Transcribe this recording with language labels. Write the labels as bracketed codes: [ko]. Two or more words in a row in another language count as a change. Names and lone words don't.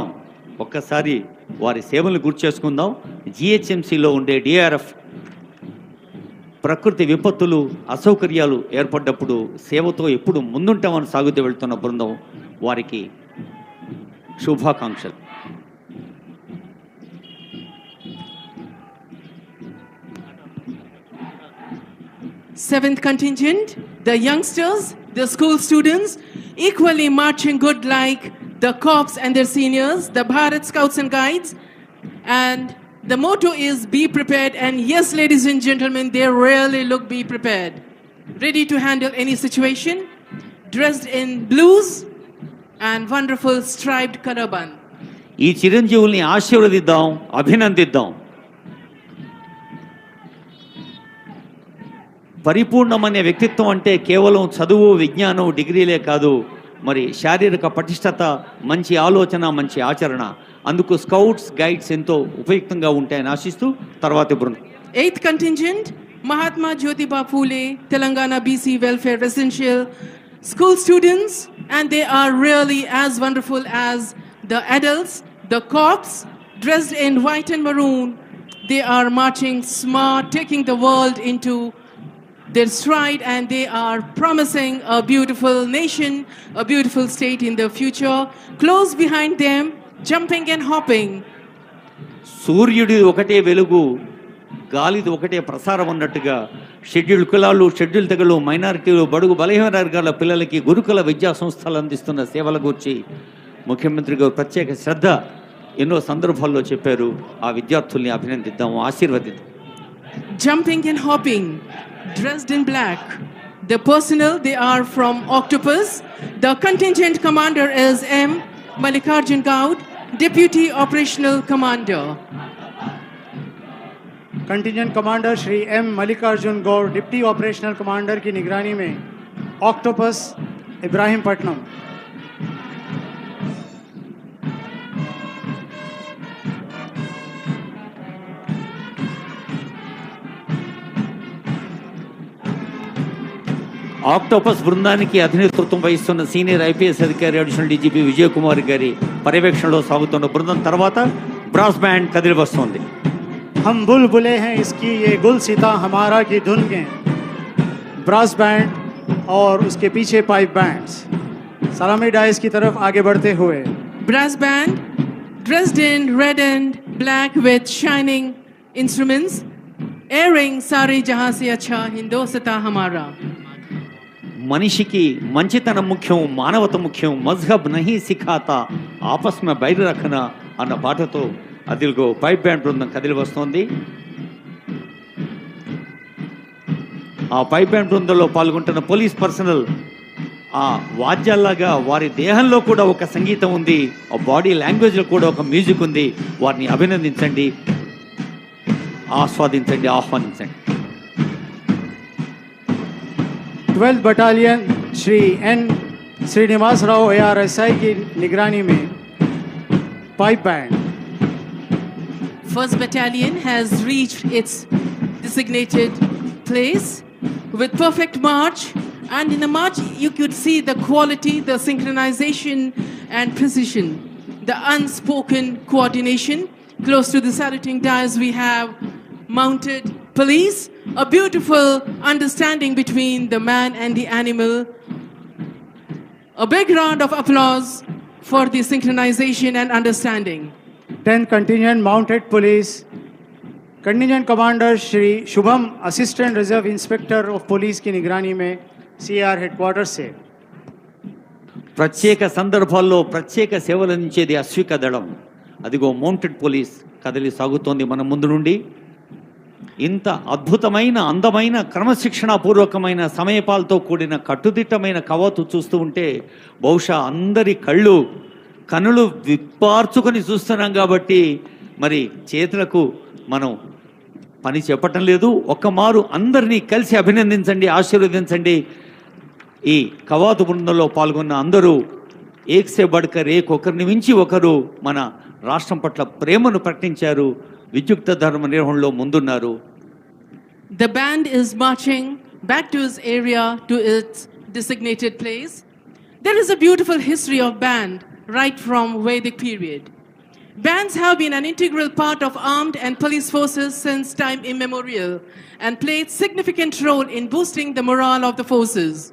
[te] ఒక్కసారి వారి సేవలు గుర్తు చేసుకుందాం. జిహెచ్ఎంసిలో ఉండే డిఆర్ఎఫ్ ప్రకృతి విపత్తులు, అసౌకర్యాలు ఏర్పడ్డప్పుడు సేవతో ఎప్పుడు ముందుంటామని సాగుతూ వెళ్తున్న బృందం, వారికి శుభాకాంక్షలు. [en] Seventh contingent, the youngsters, the school students, equally marching good like the corps and their seniors, the Bharat Scouts and Guides. And the motto is be prepared. And yes, ladies and gentlemen, they really look be prepared. Ready to handle any situation, dressed in blues and wonderful striped color band. [te] ఈ చిరంజీవుల్ని ఆశీర్వదిద్దాం, అభినందిద్దాం. పరిపూర్ణమనే వ్యక్తిత్వం అంటే కేవలం చదువు, విజ్ఞానం, డిగ్రీలే కాదు, మరి శారీరక పటిష్టత, మంచి ఆలోచన, మంచి ఆచరణ. అందుకు స్కౌట్స్, గైడ్స్ ఎంతో ఉపయుక్తంగా ఉంటాయని ఆశిస్తూ తర్వాతి బృందం. [en] Eighth contingent, Mahatma Jyotiba Phule, Telangana BC Welfare Residential School students, and they are really as wonderful as the adults, the corps, dressed in white and maroon. They are marching smart, taking the world into their stride, and they are promising a beautiful nation, a beautiful state in the future. Close behind them, jumping and hopping. [te] సూర్యుడి ఒకటే వెలుగు, గాలిది ఒకటే ప్రసారం అన్నట్టుగా షెడ్యూల్ కులాలు, షెడ్యూల్ తెగలు, మైనారిటీలు, బడుగు బలహీన వర్గాల పిల్లలకి గురుకుల విద్యా సంస్థలు అందిస్తున్న సేవల గురించి ముఖ్యమంత్రి గారు ప్రత్యేక శ్రద్ధ ఎన్నో సందర్భాల్లో చెప్పారు. ఆ విద్యార్థుల్ని అభినందిద్దాం, ఆశీర్వదిద్దాం. [en] Jumping and hopping, dressed in black. The personnel, they are from Octopus. The contingent commander is M. Mallikarjun Gaud, Deputy Operational Commander. contingent commander [hi] श्री एम मल्लिकार्जुन गौड़, [en] Deputy Operational Commander [hi] की निगरानी में ऑक्टोपस इब्राहिमपट्टनम. [te] ఆక్టోపస్ బృందానికి అధినేతృత్వం వహిస్తున్న [en] senior IPS [te] అధికారి [en] Additional DGP [te] విజయ్ కుమార్ గారి పర్యవేక్షణలో సాగుతున్న బృందం తర్వాత [en] brass band [te] కదిలి వస్తోంది. [hi] हम बुलबुले हैं इसकी ये गुल सीता हमारा की धुन के. [en] brass band [hi] और उसके पीछे [en] pipe bands [hi] सलामी डाइस की तरफ आगे बढ़ते हुए. [en] Brass band, dressed in red and black with shining instruments, airing Sare Jahan Se Acha Hindosata Hamara. [te] మనిషికి మంచితనం ముఖ్యం, మానవత ముఖ్యం, [hi] मज़हब नहीं सिखाता आपस में बैर रखना [te] అన్న పాటతో అదిగో [en] pipe band [te] బృందం కదిలి వస్తోంది. ఆ [en] pipe band [te] బృందంలో పాల్గొంటున్న [en] police personnel [te] ఆ వాద్యాల్లాగా వారి దేహంలో కూడా ఒక సంగీతం ఉంది, ఆ [en] body language [te] కూడా ఒక మ్యూజిక్ ఉంది. వారిని అభినందించండి, ఆస్వాదించండి, ఆహ్వానించండి. [hi] 12th बटालियन श्री एन श्रीनिवास राव ARSI की निगरानी में [en] pipe band. First battalion has reached its designated place with perfect march, and in the march you could see the quality, the synchronization and precision, the unspoken coordination. Close to the saluting dais we have mounted police, a beautiful understanding between the man and the animal. A big round of applause for the synchronization and understanding. 10th contingent mounted police, contingent commander श्री शुभम, Assistant Reserve Inspector of Police [hi] की निगरानी में [en] CR headquarters से. [te] ప్రత్యేక సందర్భాల్లో ప్రత్యేక సేవలు అందించేది అశ్విక దళం. అదిగో [en] mounted police [te] కదిలి సాగుతోంది మన ముందు నుండి. ఇంత అద్భుతమైన, అందమైన, క్రమశిక్షణాపూర్వకమైన, సమయపాలతో కూడిన కట్టుదిట్టమైన కవాతు చూస్తూ ఉంటే బహుశా అందరి కనులు విప్పార్చుకొని చూస్తున్నాం కాబట్టి మరి చేతులకు మనం పని చెప్పటం లేదు. ఒక్కమారు అందరినీ కలిసి అభినందించండి, ఆశీర్వదించండి. ఈ కవాతు బృందంలో పాల్గొన్న అందరూ [hi] एक से बढ़कर एक, [te] ఒకరిని మించి ఒకరు మన రాష్ట్రం పట్ల ప్రేమను ప్రకటించారు, విద్యుక్త ధర్మ నిర్వహణలో ముందున్నారు. [en] The band is marching back to its area, to its designated place. There is a beautiful history of band right from Vedic period. Bands have been an integral part of armed and police forces since time immemorial and played significant role in boosting the morale of the forces.